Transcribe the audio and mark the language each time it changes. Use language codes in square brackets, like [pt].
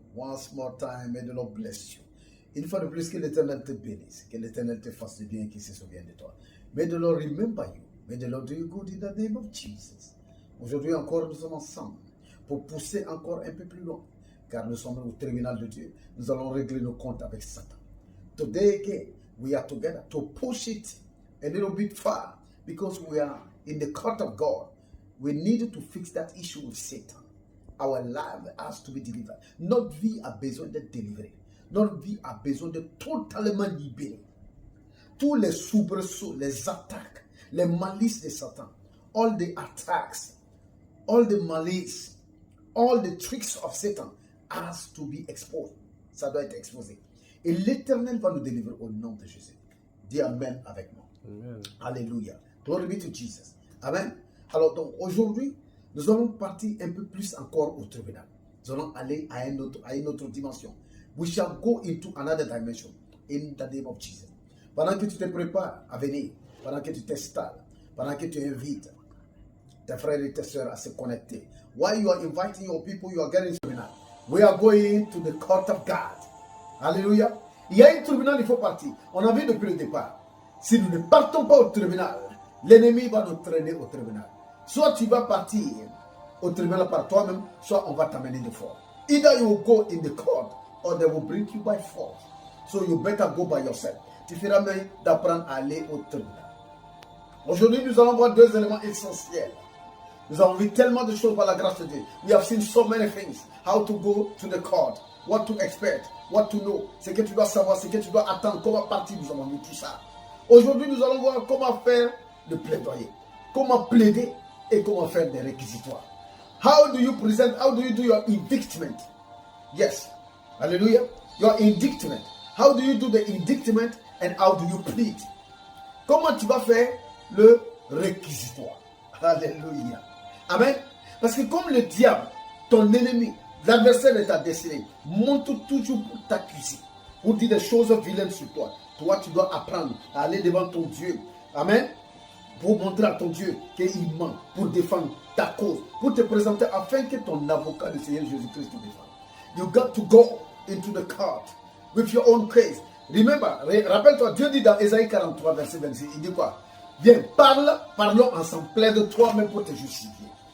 [en] Once more time, may the Lord bless you. [fr] Une fois de plus, que l'Éternel te bénisse, que l'Éternel te fasse du bien et qu'il se souvienne de toi. [en] May the Lord remember you. May the Lord do you good in the name of Jesus. [fr] Aujourd'hui encore, nous sommes ensemble pour pousser encore un peu plus loin, car nous sommes au tribunal de Dieu. Nous allons régler nos comptes avec Satan. [en] Today again, we are together to push it a little bit far, because we are in the court of God. We need to fix that issue with Satan. Our life has to be delivered. [fr] Notre vie a besoin d'être délivrée. Notre vie a besoin d'être totalement libérée. Tous les soubresauts, les attaques, les malices de Satan, [en] all the attacks, all the malice, all the tricks of Satan has to be exposed. [fr] Ça doit être exposé. Et l'Éternel va nous délivrer au nom de Jésus. Dis Amen avec moi. Amen. Alléluia. [en] Glory be to Jesus. [fr] Amen. Alors donc aujourd'hui, nous allons partir un peu plus encore au tribunal. Nous allons aller à une autre dimension. [en] We shall go into another dimension in the name of Jesus. [fr] Pendant que tu te prépares à venir, pendant que tu t'installes, pendant que tu invites tes frères et tes sœurs à se connecter, [en] while you are inviting your people, you are getting to the tribunal. We are going to the court of God. Alléluia. [fr] Il y a un tribunal, il faut partir. On a vu depuis le départ. Si nous ne partons pas au tribunal, l'ennemi va nous traîner au tribunal. Soit tu vas partir au tribunal par toi-même, soit on va t'amener de force. [en] Either you will go in the court or they will bring you by force. So you better go by yourself. [fr] Tu feras mieux d'apprendre à aller au tribunal. Aujourd'hui, nous allons voir deux éléments essentiels. Nous avons vu tellement de choses par la grâce de Dieu. [en] We have seen so many things. How to go to the court, what to expect, what to know. [fr] Ce que tu dois savoir, ce que tu dois attendre, comment partir. Nous avons vu tout ça. Aujourd'hui, nous allons voir comment faire le plaidoyer, comment plaider et comment faire des réquisitoires. [en] How do you present, how do you do your indictment? Yes. Hallelujah. Your indictment. How do you do the indictment and how do you plead? [fr] Comment tu vas faire le réquisitoire? Alléluia. Amen. Parce que comme le diable, ton ennemi, l'adversaire de ta destinée, monte toujours pour t'accuser, pour dire des choses vilaines sur toi. Toi, tu dois apprendre à aller devant ton Dieu. Amen. Pour montrer à ton Dieu qu'il ment, pour défendre ta cause, pour te présenter afin que ton avocat, le Seigneur Jésus-Christ, te défende. [en] You got to go into the court with your own case. Remember, [fr] rappelle-toi, Dieu dit dans Ésaïe 43, verset 26, il dit quoi? Viens, parlons ensemble, plaide toi-même pour te justifier.